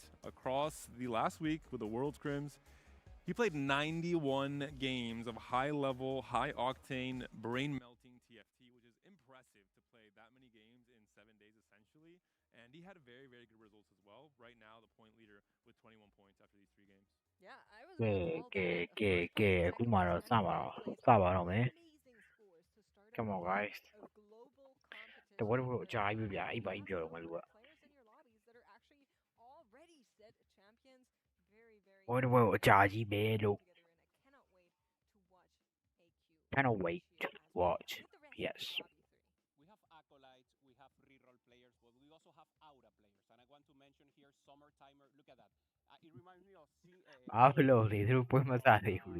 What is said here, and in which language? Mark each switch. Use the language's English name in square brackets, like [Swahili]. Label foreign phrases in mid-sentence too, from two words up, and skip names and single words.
[English] Across the last week with the World Scrims, he played 91 games of high-level, high-octane, brain-melting TFT, which is impressive to play that many games in 7 days, essentially. And he had very, very good results as well. Right now, the point leader with 21 points after these 3 games. Yeah, I was. [Burmese] အခုမှတော့စပါတော့မယ် [English] Come on guys [Burmese] တဝက်တော့အကြာကြီးပဲဗျာအဲ့ပါကြီးပြောတော့ငါတို့ကဝက်တော့အကြာကြီးပဲလို့ [English] Cannot wait to watch. Yes. We have acolytes, we have reroll players, but we also have aura players. And I want to mention here Summer Timer. Look at that. It reminds me of Absolutely. Through Pumasari.